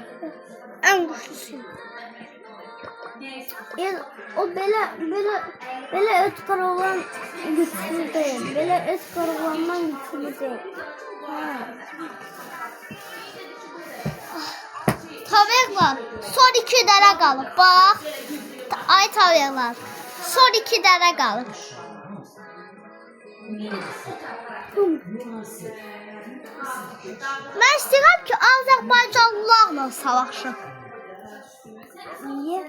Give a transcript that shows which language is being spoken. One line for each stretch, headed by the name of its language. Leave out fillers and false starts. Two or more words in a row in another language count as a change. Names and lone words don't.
Turkish: En güçlüsü. O böyle Edgar olan güçlü değil. Böyle Edgar olandan güçlü değil. Ha.
Azerbaijani: Tavuklar son 2 dənə qalıb. Bax. Ay tavuklar. Son 2 dənə qalıb. Mən istəyirəm ki, Azərbaycanlılarla savaşım.
Turkish: Niye?